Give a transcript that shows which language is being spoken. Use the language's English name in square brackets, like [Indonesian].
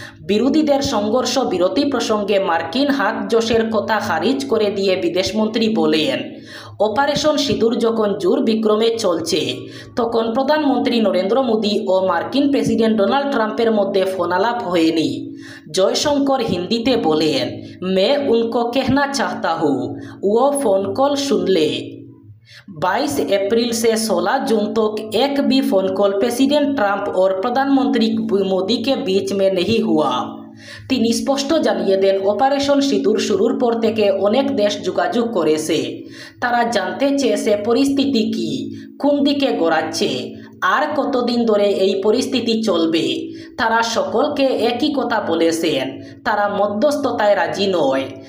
[Bangla] বিরোধীদের সংঘর্ষ বিরতি প্রসঙ্গে মার্কিন হাতযশের কথা খারিজ করে দিয়ে বিদেশমন্ত্রী বলেন, অপারেশন সিঁদুর যখন জোর বিক্রমে চলছে তখন প্রধানমন্ত্রী নরেন্দ্র মোদী ও মার্কিন প্রেসিডেন্ট ডোনাল্ড ট্রাম্পের মধ্যে ফোনালাপ হয়নি। জয়শঙ্কর হিন্দিতে বলেন, [Hindi] मैं उनको कहना चाहता हूँ वो फोन कॉल सुन ले। 22 अप्रैल से 16 जून तक एक भी फोन कॉल प्रेसिडेंट ट्रंप और प्रधानमंत्री मोदी के बीच में नहीं हुआ। [Bangla] তিনি স্পষ্ট জানিয়ে দেন, অপারেশন সিঁদুর শুরুর পর থেকে অনেক দেশ যোগাযোগ করেছে। তারা জানতে চেয়েছে পরিস্থিতি কি, কোন দিকে গড়াচ্ছে, আর কতদিন ধরে এই পরিস্থিতি চলবে। তারা সকলকে একই কথা বলেছেন, তারা মধ্যস্থতায় রাজি নয়।